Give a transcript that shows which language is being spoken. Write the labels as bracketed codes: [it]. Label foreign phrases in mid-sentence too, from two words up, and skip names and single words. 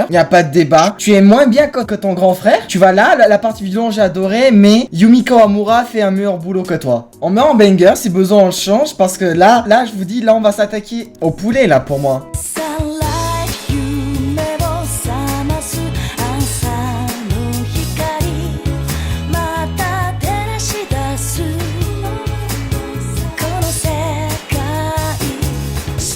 [fr] Y a pas de débat. Tu es moins bien que ton grand frère. Tu vas là, la partie violon, j'ai adoré, mais Yumi Kawamura fait un meilleur boulot que toi. On met en banger, si besoin on le change, parce que là, je vous dis, là, on va s'attaquer au poulet, là, pour moi. [ja] Sunlight 夢を覚ます朝の光また照らし出すこの世界 Stay